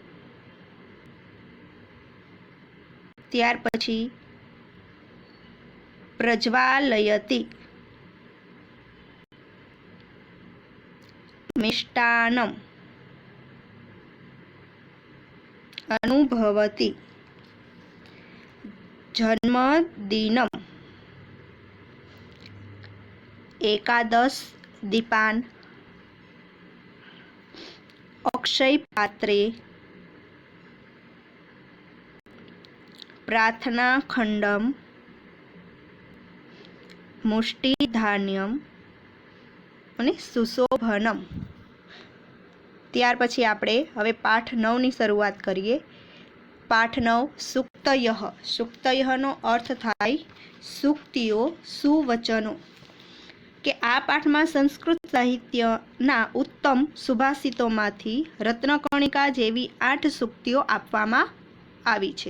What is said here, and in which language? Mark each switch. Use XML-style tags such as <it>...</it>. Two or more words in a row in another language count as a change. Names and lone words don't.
<gu>ત્યાર પછી</gu> <sa>प्रज्वालयति, मिष्टान्नम अनुभवति, जन्मदिनम, एकादश दीपान, अक्षय पात्रे, प्रार्थना खंडम, मुष्टि धान्यम અને સુશોભનમ।</sa> <gu>ત્યાર પછી આપણે હવે પાઠ 9 ની શરૂઆત કરીએ। પાઠ 9 સુક્તયઃ। સુક્તયઃનો અર્થ થાય સૂક્તિઓ, સુવચનો। કે આ પાઠમાં સંસ્કૃત સાહિત્યના ઉત્તમ સુભાષિતોમાંથી રત્નકણિકા જેવી 8 સૂક્તિઓ આપવામાં આવી છે।</gu>